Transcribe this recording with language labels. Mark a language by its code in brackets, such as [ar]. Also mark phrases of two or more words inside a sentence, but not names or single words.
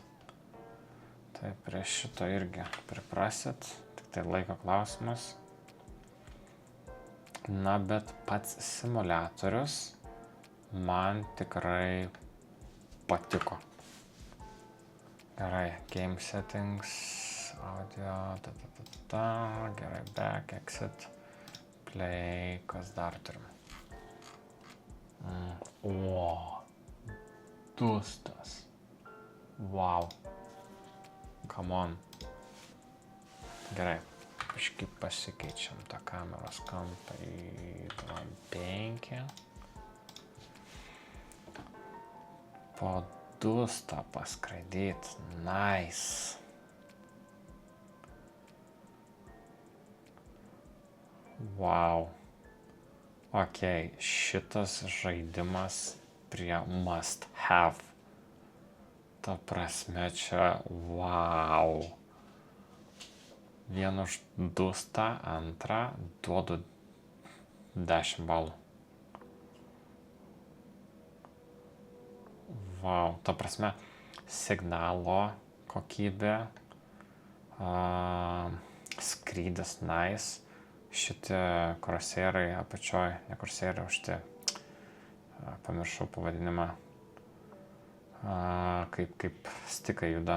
[lt] Tai prie šito irgi priprasit, tik tai laiko klausimas. Na, bet pats simuliatorius man tikrai patiko. Gerai, [en] game settings, audio, gerai, back, exit, play, [lt] kas dar turim. O, dustas. [en] Wow. Come on. [lt] Gerai, biškį pasikeičiam tą kameros kampą į 5. Po dustą paskraidyt. [en] Nice. Wow. [lt] Ok, šitas žaidimas prie [en] must have. [lt] Ta prasme čia, wow. Vienu už dustą, antrą, duodu 10 balų. Wow, ta prasme, signalo kokybė, skrydis nice, šitie krosėrai apačioj, ne krosėrai, o šitie, pamiršau pavadinimą, kaip stikai juda.